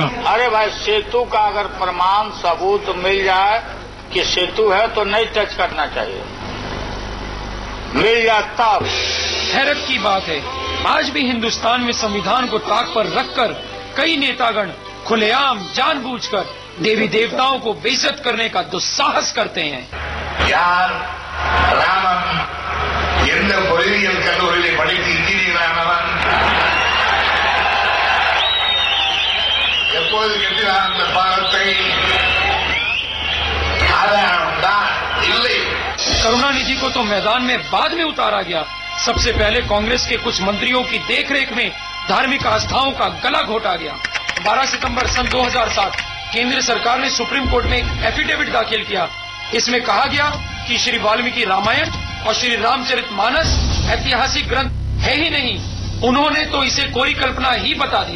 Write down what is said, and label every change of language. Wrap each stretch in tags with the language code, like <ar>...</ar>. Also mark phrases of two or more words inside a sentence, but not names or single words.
<hi>अरे भाई, सेतु का अगर प्रमाण सबूत मिल जाए कि सेतु है तो नहीं टच करना चाहिए, मिल जाए तब। हैरत की बात है, आज भी हिंदुस्तान में संविधान को ताक पर रखकर कई नेतागण खुलेआम जानबूझकर देवी देवताओं को बेइज्जत करने का दुस्साहस करते हैं।</hi> <ta>யார் ராமன் எந்த பொறியியல் கல்லூரியில் படித்து இன்ஜினியரானவன் எப்போது கட்டினான் அந்த பாலத்தை? ஆதாரம் தான் இல்லை।</ta> <hi>करुणानिधि को तो मैदान में बाद में उतारा गया। सबसे पहले कांग्रेस के कुछ मंत्रियों की देखरेख में धार्मिक आस्थाओं का गला घोटा गया। 12 सितंबर सन 2007 केंद्र सरकार ने सुप्रीम कोर्ट में एक एफिडेविट दाखिल किया। इसमें कहा गया कि श्री वाल्मीकि रामायण और श्री रामचरितमानस ऐतिहासिक ग्रंथ है ही नहीं, उन्होंने तो इसे कोई कल्पना ही बता दिया।</hi>